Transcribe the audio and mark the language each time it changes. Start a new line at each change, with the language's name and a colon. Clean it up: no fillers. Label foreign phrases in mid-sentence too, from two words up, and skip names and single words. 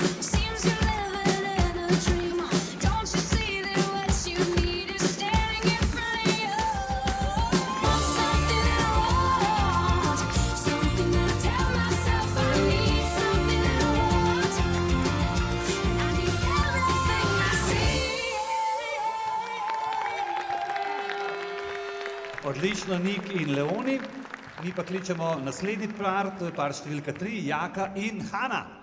English: Seems you're living in a dream. Don't you see that what you need is standing in front of you? Want something that I want. Something that I tell myself I need. Something that I want. And I need everything I see.
Slovenian: Odlično, Nik in Leoni. Mi pa kličemo naslednji par, to je par številka 3, Jaka in Hana.